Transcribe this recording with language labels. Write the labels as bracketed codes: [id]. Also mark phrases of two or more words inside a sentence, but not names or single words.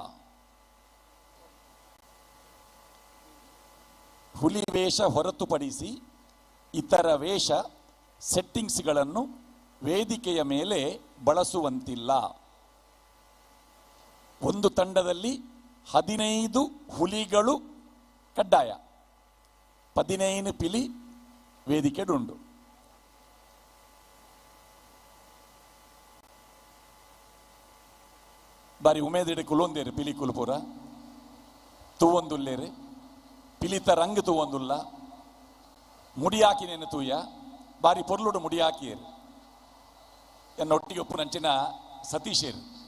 [kn] ಹುಲಿ ವೇಷ ಹೊರತುಪಡಿಸಿ ಇತರ ವೇಷ ಸೆಟ್ಟಿಂಗ್ಸ್ಗಳನ್ನು ವೇದಿಕೆಯ ಮೇಲೆ ಬಳಸುವಂತಿಲ್ಲ. ಒಂದು ತಂಡದಲ್ಲಿ 15 ಹುಲಿಗಳು ಕಡ್ಡಾಯ, 15 [tcy] ಪಿಲಿ ವೇದಿಕೆಡುಂಡು. ಬಾರಿ ಉಮೇದಿಡೆ ಕುಲೊಂದೇರು ಪಿಲಿ ಕುಲ್ಪುರ ತೂವೊಂದುಲ್ಲೇರು ಪಿಲಿತ ರಂಗ್ ತೂವೊಂದುಲ್ಲ ಮುಡಿಯಾಕಿನೇನು ತೂಯ ಬಾರಿ ಪೊರ್ಲುಡು ಮುಡಿಯಾಕಿಯರು ಎನ್ನೊಟ್ಟಿಗೆ ಒಪ್ಪು ನಂಚಿನ ಸತೀಶೇರು